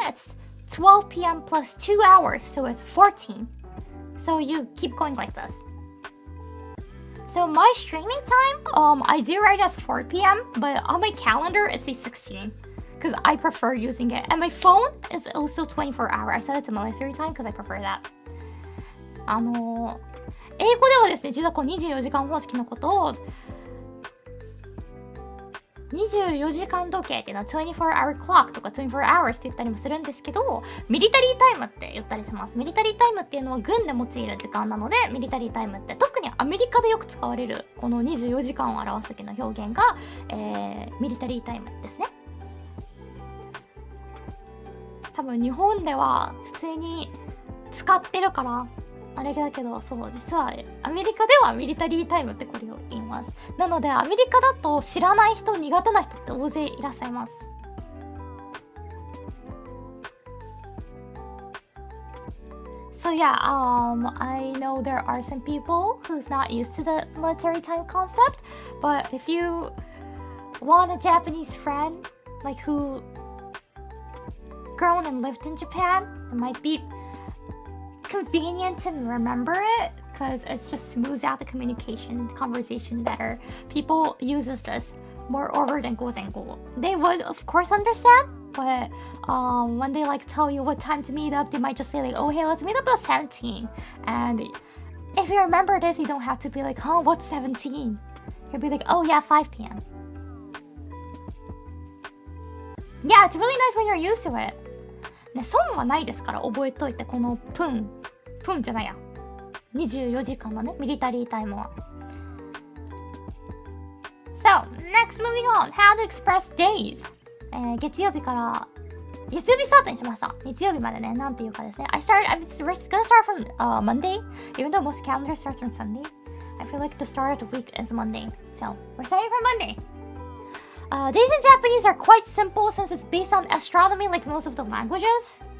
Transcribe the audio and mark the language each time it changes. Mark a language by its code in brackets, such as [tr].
[en] it's 12 p.m. plus 2 hours. So it's 14. So you keep going like this. So my streaming time, I do write as 4 p.m. But on my calendar it says 16. Because I prefer using it. And my phone is also 24 hours. I said it's a military time because I prefer that. [ja] 英語ではですね、実はこう24時間方式のことを 24時間時計っていうのは24 hour clock とか24 hours って言ったりもするんですけど、ミリタリータイムって言ったりします。ミリタリータイムっていうのは軍で用いる時間なので、ミリタリータイムって特にアメリカでよく使われるこの24時間を表す時の表現が、ミリタリータイムですね。多分日本では普通に使ってるからあれだけど、そう実はアメリカではミリタリータイムってこれを言います。なのでアメリカだと知らない人、苦手な人って大勢いらっしゃいます。 [en] So yeah, I know there are some people who's not used to the military time concept, but if you want a Japanese friend like who grown and lived in Japan, it might be convenient to remember it because it just smooths out the conversation better. People uses this more over than gozengo. They would of course understand, but when they like tell you what time to meet up, they might just say like, oh hey, let's meet up at 17. And if you remember this, you don't have to be like, huh, what's 17? You'll be like, oh yeah, 5 p.m. Yeah, it's really nice when you're used to it. [ja] ね、損はないですから覚えといて、このプンじゃないや、24時間のねミリタリータイムは。 [en] So next, moving on, how to express days、 [ja] 月曜日から月曜日スタートにしました。日曜日までね、なんていうかですね、 [en] I'm gonna start from、Monday, even though most calendar starts from Sunday. I feel like the start of the week is Monday, so we're starting from Monday.Days in Japanese are quite simple since it's based on astronomy like most of the languages.